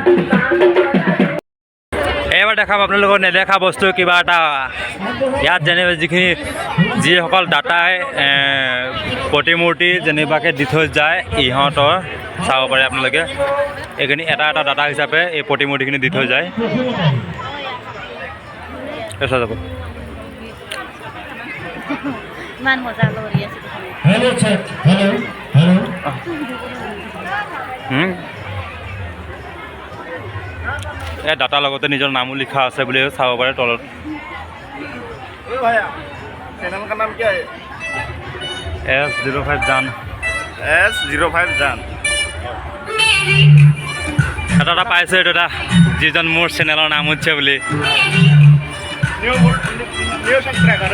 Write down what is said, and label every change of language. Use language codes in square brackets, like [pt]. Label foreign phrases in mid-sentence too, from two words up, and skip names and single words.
[as] এইবাৰ দেখাম আপোনালোকৰ নেদেখা বস্তু কিবা এটা ইয়াত যেনিবা যিসকল দাতাই প্ৰতিমূৰ্তি যেনিবাকৈ দি থৈ যায় ইহঁতৰ চাব পাৰে আপোনালোকে এইখিনি এটা এটা দাতা হিচাপে এই প্ৰতিমূৰ্তিখিনি দি থৈ যায় চাই যাব ইমান মজা লৰি আছে [en] hello sir hello [as] এই দাতাৰ লগতে নিজৰ নামো লিখা আছে বুলি চাব পাৰে তলত [hi] चैनल का नाम क्या है? [as] S05 জান [hi] S05 जान। [as] এটা পাইছোঁ এইটো এটা যিজন মোৰ চেনেলৰ নাম উঠিছে বুলি [en] new subscriber